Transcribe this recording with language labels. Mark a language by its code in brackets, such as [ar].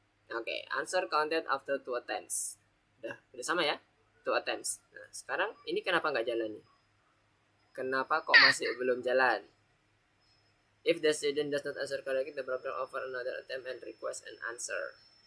[en] Oke, answer counted after 2 attempts. [id] Udah sama ya? 2 attempts. Nah, sekarang ini kenapa nggak jalan nih? Kenapa kok masih belum jalan? [en] If the student does not answer correctly, the program offer another attempt and request an answer.